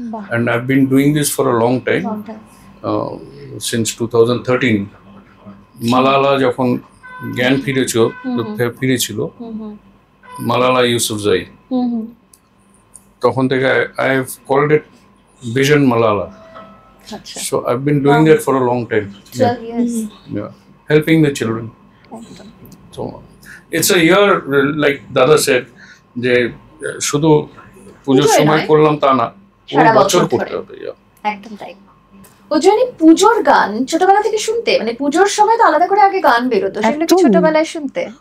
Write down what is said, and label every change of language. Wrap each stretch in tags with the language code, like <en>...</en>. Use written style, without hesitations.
<en>And I have been doing this for a long time, since 2013।</en> <bn>Malala যখন জ্ঞান ফিরেছিল, মালালা ইউসুফজাই, তখন থেকে</bn> <en>I have called it vision Malala. So I've been doing that for a long time. 12 years. Yeah, helping the children. So it's a year, like Dada said,</en> <bn>যে শুধু পুজোর সময় করলাম তা না, পুরো বছর করতে হবে। একদম তাই। ওজনী পুজোর গান ছোটবেলা থেকে শুনতে, মানে পুজোর সময় তো আলাদা করে আগে গান বেরোতো, সেগুলো কি ছোটবেলায় শুনতে?</bn>